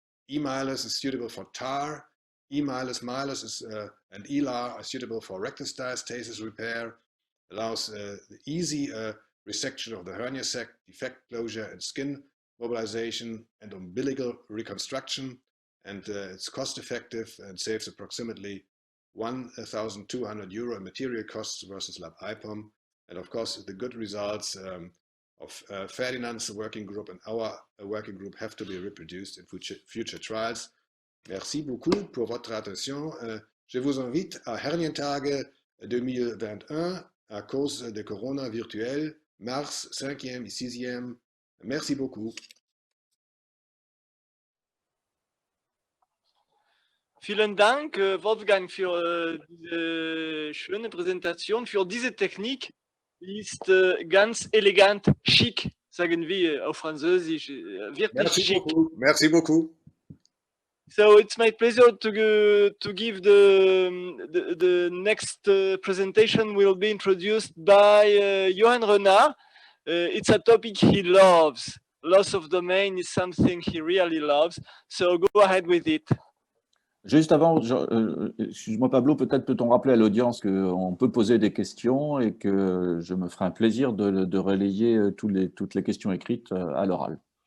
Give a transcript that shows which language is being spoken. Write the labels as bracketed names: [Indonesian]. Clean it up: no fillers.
[English] E-milus is suitable for TAR, E-milus, milus and ELA are suitable for rectus diastasis repair, allows the easy resection of the hernia sac, defect closure and skin mobilization and umbilical reconstruction, and it's cost effective and saves approximately 1,200 euro in material costs versus lap IPOM. And of course the good results of Ferdinand's working group and our working group have to be reproduced in future trials. [French] Merci beaucoup pour votre attention. Je vous invite à Hernientage 2021 à cause de Corona virtuel, mars 5e et 6e. Merci beaucoup. [German] Vielen Dank, Wolfgang, für diese schöne Präsentation, für diese Technik. Die ist ganz elegant, schick sagen wir auf Französisch, wirklich [French] Merci [German] schick. [French] beaucoup. Merci beaucoup. [English] So it's my pleasure to give the next presentation will be introduced by Johan Renard. It's a topic he loves. Loss of domain is something he really loves. So go ahead with it. [French] Juste avant, excuse-moi Pablo, peut-être peut-on rappeler à l'audience qu'on peut poser des questions et que je me ferai un plaisir de relayer toutes les questions écrites à l'oral.